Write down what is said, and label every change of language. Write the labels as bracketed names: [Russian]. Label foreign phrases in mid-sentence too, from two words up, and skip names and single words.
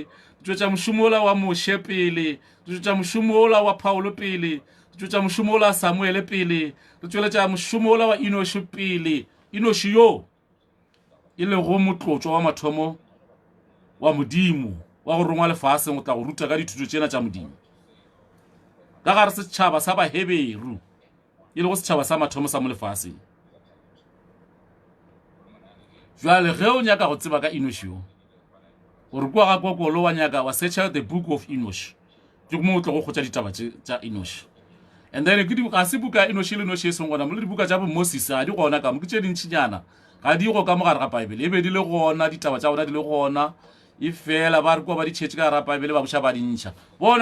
[Northern Sotho] re tšwetša mošomo ola wa Moshe pele re tšwetša mošomo ola wa Paulo pele re tšwetša mošomo ola wa Samuele pele re tšweletša mošomo ola wa Enoshi pele Enoshi yo e le go motlotšo wa mathomo wa modimo wa go rongwa lefaseng go tla go ruta ka dithuto tšena tša modimo ka gare setšhaba sa baheberu e le go setšhaba sa mathomo sa mo lefaseng jwale ge o nyaka go tseba ka Enoshi yo gore kwa ga kokolo wa nyaka wa [English] search out the book of Enosh [Northern Sotho] ke mo o tlo go kgotsa ditaba tša Enosh [English] and then [Northern Sotho] ga se buka Enoshi le Enoshi e seng gona mo le dibuka tša bo Moses a di gona ka mo ke tše dintšinyana ga di go ka mogare ga Bible e be di le gona ditaba tša bona di le gona e fela ba re kwa ba di tšhetše ka gara Bible ba boša ba di ntšha bona